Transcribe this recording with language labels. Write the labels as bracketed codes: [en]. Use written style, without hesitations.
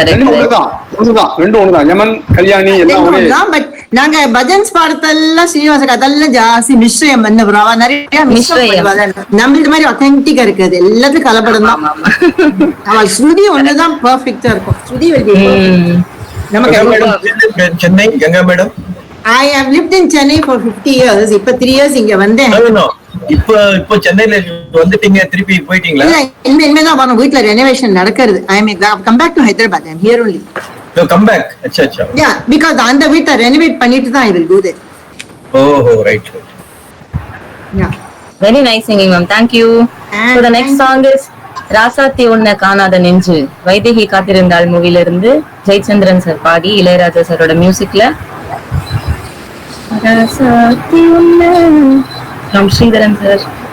[ta] ரெண்டும் ஒண்ணுதான், ரெண்டும் ஒண்ணுதான். யமன் கல்யாணி எல்லாம் ஒரே. பட் நாங்க பஜன்ஸ் பாடத்தெல்லாம் ஸ்ரீனிவாசன் அதெல்லாம் ஜாஸ்தி மிஸ்ரயம் பண்ண போறோம். அவ நிறைய மிஸ்ரயம் நம்மளது மாதிரி ஒத்தென்டிக்கா இருக்காது, எல்லாத்துக்கும் கலப்படம் தான். அவள் ஸ்ருதி ஒண்ணுதான் பெர்ஃபெக்ட்டா இருக்கும். ஸ்ருதி நமக்கு Chennai Ganga madam. [en] I have lived in Chennai for 50 years. [ta] இப்ப [en] 3 years [ta] இங்க வந்தேன். இப்போ சென்னையில வந்துட்டீங்க, திருப்பி போயிட்டீங்களா? இல்ல, இனிமேதான் வரணும். வீட்ல ரெனோவேஷன் நடக்கிறது. [en] I am come back to Hyderabad. I am here only. You come back. அச்சா அச்சா. Yeah, because [ta] அந்த வீட்டை ரெனோவேட் பண்ணிட்டு தான் [en] I will go there. [ta] ஓஹோ, right. [en] Yeah. Very nice singing, ma'am. Thank you. So the next song is [ta] ராசாத்தி உன்னை காணாத நெஞ்சு, வைதேகி காத்திருந்தாள் மூவில இருந்து ஜெயச்சந்திரன் சார் பாடி இளையராஜா சாரோட மியூசிக்ல ராசாத்தி உன்னை from ஸ்ரீதரன் சார்.